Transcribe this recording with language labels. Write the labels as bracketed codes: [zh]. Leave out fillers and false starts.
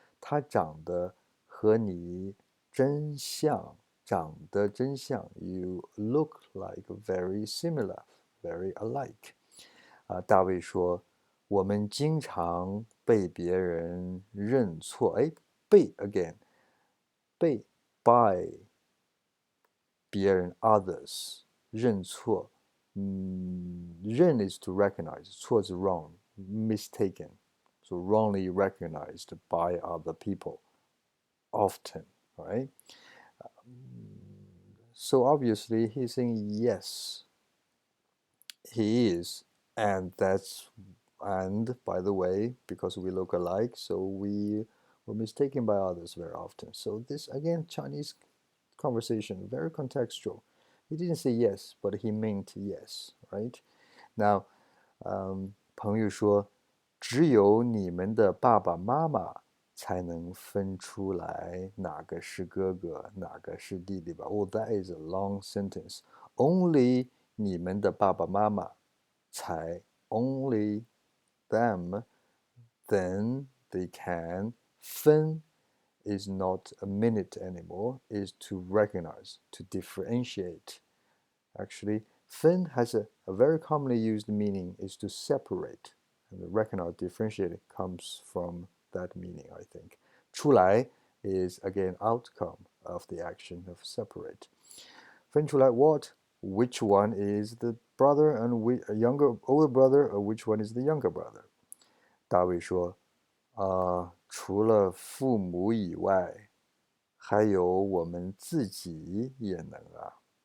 [zh] 他长得和你真像，长得真像。 [en] You look like very similar, very alike. [zh] 大卫说，我们经常被别人认错。哎，被 [en] again， [zh] 被 [en] by [zh] 别人 [en] others [zh] 认错。 [en] 认 is to recognize， [zh] 错是 [en] wrong, mistaken, so wrongly recognized by other people often, right? So obviously he's saying yes, he is, and by the way, because we look alike, so we were mistaken by others very often. So this again, Chinese conversation, very contextual. He didn't say yes, but he meant yes, right? [zh] Now, 朋友说，只有你们的爸爸妈妈才能分出来哪个是哥哥，哪个是弟弟吧。 [en] Oh, that is a long sentence. Only [zh] 你们的爸爸妈妈才 [en] only them, then they can 分 is not a minute anymore, is to recognize, to differentiate. Actually, 分 has a very commonly used meaning is to separate. And the recognize, differentiate comes from that meaning, I think. 出来 is again outcome of the action of separate. 分出来 what? Which one is the brother and older brother, or which one is the younger brother? [zh] 大卫说，除了父母以外，还有我们自己也能啊。